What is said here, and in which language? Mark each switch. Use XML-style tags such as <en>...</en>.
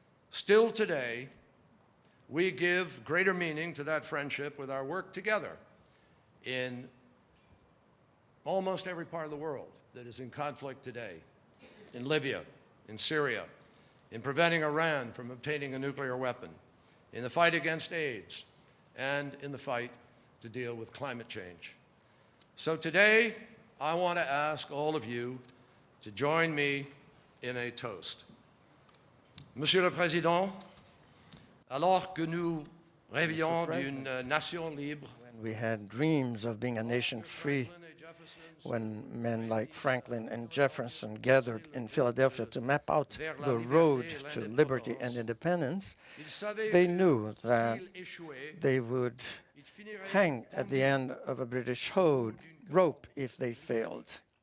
<en>Still today, we give greater meaning to that friendship with our work together in almost every part of the world that is in conflict today, in Libya, in Syria, in preventing Iran from obtaining a nuclear weapon, in the fight against AIDS, and in the fight to deal with climate change. So today, I want to ask all of you to join me in a toast.</en> <fr>Monsieur le Président, alors que nous rêvions d'une nation libre,</fr> <en>when we had dreams of being a nation free, when men like Franklin and Jefferson gathered in Philadelphia to map out the road to liberty and independence, they knew that they would hang at the end of a British rope if they failed.</en>